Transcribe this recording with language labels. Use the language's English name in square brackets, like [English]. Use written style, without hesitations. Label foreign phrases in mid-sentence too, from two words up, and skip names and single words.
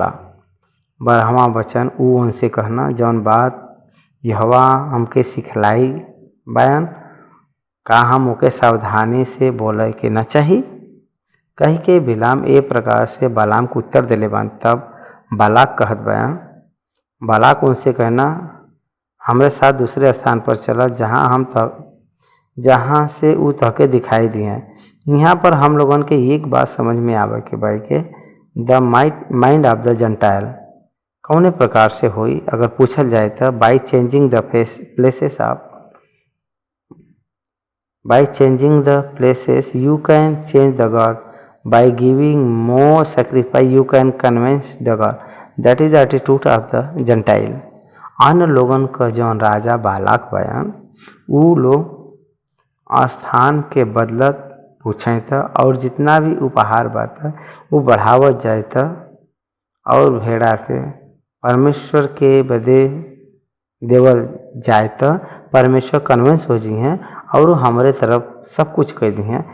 [Bhojpuri] बरहवा वचन उ उनसे कहना जौन बात यहोवा हमके सिखलाई बयान का हम ओके सावधानी से बोले के न चाहिए कही के बिलाम ए प्रकार से बालाम को उत्तर दिले बान। तब बालाक कहत बयान, बालाक उनसे कहना हमरे साथ दूसरे स्थान पर चला जहाँ से उ तहके दिखाई दिए। यहाँ पर हम लोगन के एक बात समझ में आवे के भाई के [English] the mind of the gentile [Bhojpuri] कौने प्रकार से होई अगर पूछल जाए तो [English] by changing the places you can change the God, by giving more sacrifice you can convince the God. That is the attitude of the gentile. [Bhojpuri] अन्य लोगन का जौन राजा बालाक बयान उ लोग स्थान के बदलत पूछे था और जितना भी उपहार बाता वो बढ़ावत जाए था और भेड़ा के परमेश्वर के बदे देवल जाए तो परमेश्वर कन्विंस हो जी हैं और हमारे तरफ सब कुछ कह दी हैं।